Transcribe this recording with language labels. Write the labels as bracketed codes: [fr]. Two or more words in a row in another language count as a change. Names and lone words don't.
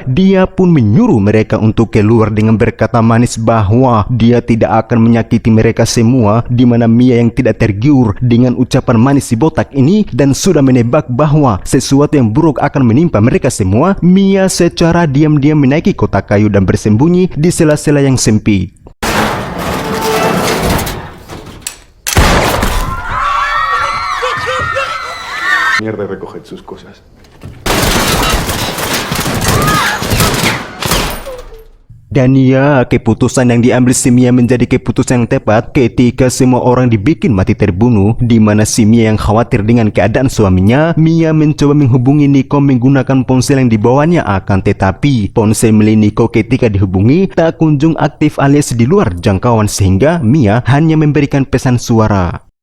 [id] Dia pun menyuruh mereka untuk keluar dengan berkata manis bahwa dia tidak akan menyakiti mereka semua, di mana Mia yang tidak tergiur dengan ucapan manis si botak ini dan sudah menebak bahwa sesuatu yang buruk akan menimpa mereka semua, Mia secara diam-diam menaiki kotak kayu dan bersembunyi di sela-sela yang sempit. [es] Mierda, recoged sus cosas. [id] Dan ya, keputusan yang diambil si Mia menjadi keputusan yang tepat ketika semua orang dibikin mati terbunuh, di mana si Mia yang khawatir dengan keadaan suaminya, Mia mencoba menghubungi Nico menggunakan ponsel yang dibawanya, akan tetapi ponsel milik Nico ketika dihubungi tak kunjung aktif alias di luar jangkauan, sehingga Mia hanya memberikan pesan suara.